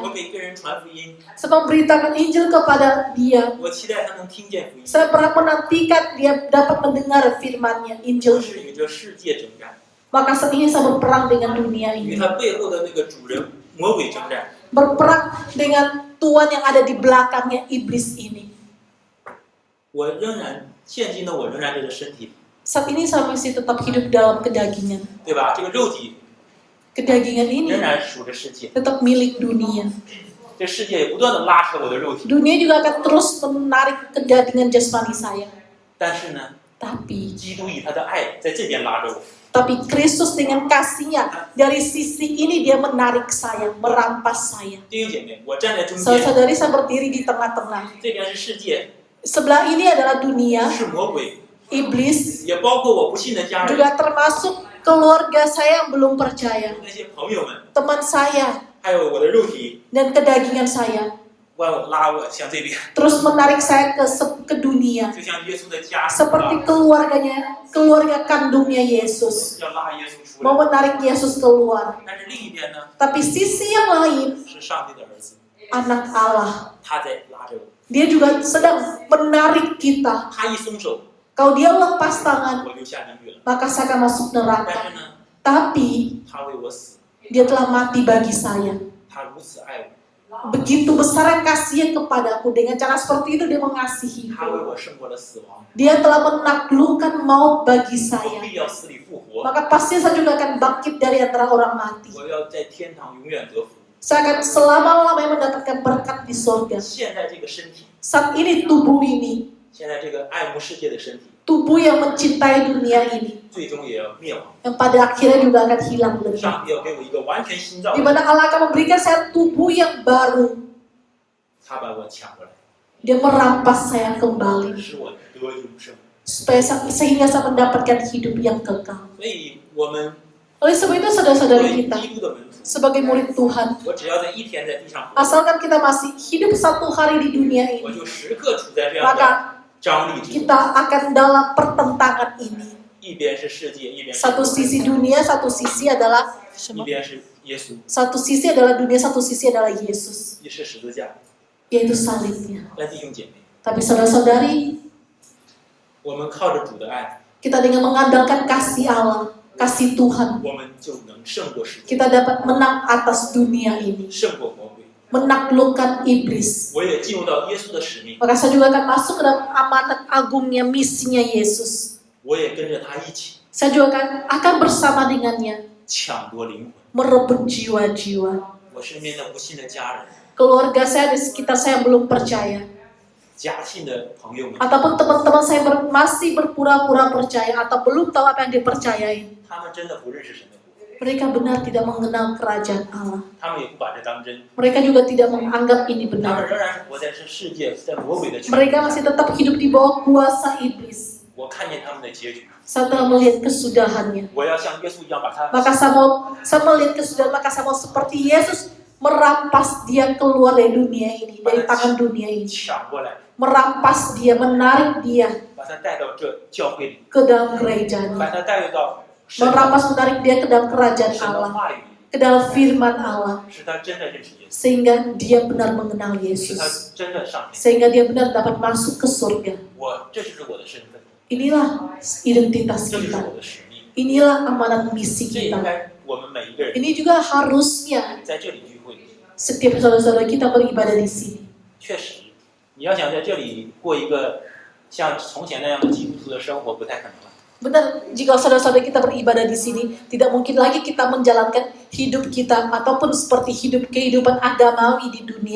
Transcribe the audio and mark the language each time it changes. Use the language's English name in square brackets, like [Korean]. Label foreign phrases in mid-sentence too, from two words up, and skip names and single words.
[Chinese] 我给一个人传福音， [Indonesian] saya memberitakan Injil kepada dia. [Chinese] 我期待他能听见福音。 [Indonesian] Saya pernah menantikan dia dapat mendengar firman-Nya, [Chinese] 我 [Indonesian] Injil. [Chinese] 是与这世界征战， [Indonesian] Maka saat ini saya berperang dengan dunia [Chinese] 与 [Indonesian] ini, [Chinese] 他背后的那个主人魔鬼征战。 [Indonesian] berperang dengan Tuhan yang ada di belakangnya iblis ini. [Chinese] 我仍然，现今的我仍然这个身体， [Indonesian] Saat ini saya masih tetap hidup dalam kedagingan. [Chinese] 对吧？这个肉体 [Indonesian] Kedagingan ini [Chinese] 仍然属着世界， [Indonesian] tetap milik dunia. [Chinese] 这世界也不断的拉扯我的肉体。 [Indonesian] Dunia juga akan terus menarik kedagingan jasmani saya. [Chinese] 但是呢， [Indonesian] Tapi [Chinese] 基督以他的爱在这边拉着我。 [Indonesian] Kristus dengan kasihnya dari sisi ini dia menarik saya, merampas saya. [Chinese] 弟兄姐妹，我站在中间， [Indonesian] Saudara-saudari, saya berdiri di tengah-tengah. [Chinese] 这边是世界， [Indonesian] Sebelah ini adalah dunia, [Chinese] 是魔鬼， [Indonesian] iblis, [Chinese] 也包括我不信的家人， [Indonesian] juga termasuk keluarga saya yang belum percaya, [Chinese] 那些朋友们， [Indonesian] teman saya [Chinese] 还有我的肉体， [Indonesian] dan kedagingan saya. [Chinese] 拉我向这边， [Indonesian] Terus menarik saya ke dunia, [Chinese] 就像耶稣的家属 [Indonesian] seperti keluarga kandungnya Yesus, [Chinese] 要拉耶稣出 [Indonesian] mau [Chinese] 来。 [Indonesian] menarik Yesus keluar. [Chinese] 但是另一边呢， [Indonesian] Tapi sisi yang lain, [Chinese] 是上帝的儿子， [Indonesian] anak Allah, [Chinese] 他在拉着我， [Indonesian] dia juga sedang menarik kita. [Chinese] 他一松手， [Indonesian] Kalau dia lepas tangan, [Chinese] 我就下地狱了。 [Indonesian] maka saya akan masuk [Chinese] 但 [Indonesian] neraka. [Chinese] 是呢， [Indonesian] Tapi [Chinese] 他为我死， [Indonesian] dia telah mati bagi saya. [Chinese] 他如此爱我， [Indonesian] Begitu besar kasihnya kepadaku. Dengan cara seperti itu dia mengasihi. [Chinese] 他为我胜过了死亡， [Indonesian] Dia telah menaklukkan maut bagi [Chinese] 我 [Indonesian] saya. [Chinese] 必要死里复活， [Indonesian] Maka pasti saya juga akan bangkit dari antara orang mati. [Chinese] 我要在天堂永远得福。 [Indonesian] Saya akan selama-lamanya mendapatkan berkat di surga. [Chinese] 现在这个身体， [Indonesian] Saat ini tubuh ini, [Chinese] 现在这个爱慕世界的身体， [Indonesian] tubuh yang mencintai dunia ini, [Chinese] 最终也要灭亡。 [Indonesian] yang pada akhirnya juga akan hilang lenyap. [Chinese] 上帝要给我一个完全新造 [Indonesian] Di，mana Allah akan memberikan saya tubuh yang baru. [Chinese] 他把我抢过来， [Indonesian] Dia merampas saya kembali [Chinese] 使我得永生。 [Indonesian] sehingga saya mendapatkan hidup yang kekal. [Chinese] 所以，我们 [Indonesian] Oleh sebab itu [Chinese] 作 [Indonesian] saudara-saudari [Chinese] 为 [Indonesian] kita, [Chinese] 基督的门徒， [Indonesian] sebagai murid Tuhan, [Chinese] 我只要在一天在地上活， [Indonesian] asalkan kita masih hidup satu hari di dunia [Chinese] 我 [Indonesian] ini, [Chinese] 就时刻处在这样的 [Indonesian] maka [Chinese] 张力之中。 [Indonesian] kita akan dalam pertentangan ini. [Chinese] 一边是世界，一边是 [Indonesian] Satu sisi dunia, satu sisi adalah [Chinese] 一边是耶稣， [Indonesian] satu sisi adalah dunia, satu sisi adalah Yesus, [Chinese] 一是十字架。 [Indonesian] yaitu salibnya. [Chinese] 但弟兄姐妹， [Indonesian] Tapi saudara-saudari, [Chinese] 我们靠着主的爱， [Indonesian] kita dengan mengandalkan kasih Allah, kasih Tuhan, [Chinese] 我们就能胜过世界， [Indonesian] kita dapat menang atas dunia ini, [Chinese] 胜过魔鬼。 [Indonesian] menaklukkan iblis. [Chinese] 我也进入到耶稣的使命， [Indonesian] Maka saya juga akan masuk ke dalam amanat agungnya, misinya Yesus. [Chinese] 我也跟着他一起 [Indonesian] Saya juga akan bersama dengannya [Chinese] 抢夺灵魂。 [Indonesian] merebut jiwa-jiwa. [Chinese] 我身边的不信的家人、 [Indonesian] Keluarga saya di sekitar saya yang belum percaya, [Chinese] 假信的朋友们， [Indonesian] ataupun teman-teman saya masih berpura-pura percaya atau belum tahu apa yang dipercayai. [Chinese] 他们真的不认识神的国， [Indonesian] Mereka benar tidak mengenal kerajaan Allah. [Chinese] 他们也不把这当真， [Indonesian] Mereka juga tidak menganggap ini [Chinese] 他们 [Indonesian] benar. [Chinese] 仍然是活在这世界，在魔鬼的权 [Indonesian] Mereka [Chinese] 力 [Indonesian] masih [Chinese] 下。 [Indonesian] tetap hidup di bawah kuasa iblis. [Chinese] 我看见他们的结局， [Indonesian] Saya telah melihat kesudahannya. [Chinese] 我要像耶稣一样把他 [Indonesian] Maka saya melihat kesudahan, maka saya mau seperti Yesus merampas dia keluar dari dunia ini, dari tangan dunia ini. [Chinese] 抢过来， [Indonesian] Merampas dia, menarik dia [Chinese] 把他带到这教会里， [Indonesian] ke dalam gerejanya. [Chinese] 把他带入到神的 [Indonesian] Merampas, menarik dia ke dalam kerajaan [Chinese] 神的 [Indonesian] Allah, [Chinese] 话语里， [Indonesian] ke dalam firman Allah. [Chinese] 使他真的认识耶稣， [Indonesian] Sehingga dia benar mengenal [Chinese] 使他 [Indonesian] Yesus. [Chinese] 真的上天。 [Indonesian] Sehingga dia benar dapat masuk ke surga. [Chinese] 这就是我的身份， [Indonesian] Inilah identitas [Chinese] 这就是 [Indonesian] kita. [Chinese] 我的使命， [Indonesian] Inilah amanat misi [Chinese] 这应 [Indonesian] kita. [Chinese] 该我们每一个人 [Indonesian] Ini juga harusnya [Chinese] 在这里聚会。 [Indonesian] setiap saudara-saudara kita beribadah di sini. [Chinese] 确实，你要想在这里过一个像从前那样的基督徒的生活，不太可能了。 [Indonesian] Benar, jika saudara-saudara kita beribadah di sini, tidak mungkin lagi kita menjalankan hidup kita ataupun seperti kehidupan agamawi di dunia